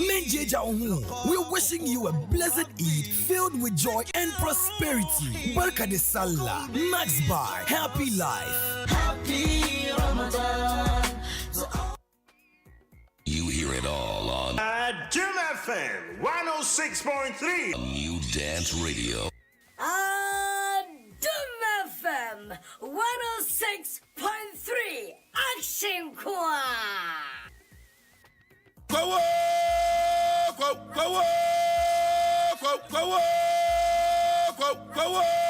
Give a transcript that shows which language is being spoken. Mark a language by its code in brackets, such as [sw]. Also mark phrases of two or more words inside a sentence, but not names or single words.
[en] We're wishing you a blessed Eid filled with joy and prosperity. [ha] Barka de Salah. [en] Max Buy. Happy life. Happy Ramadan. You hear it all on Jim FM 106.3. a new dance radio. Adom FM 106.3 Action Kwa. Go go go go go go go go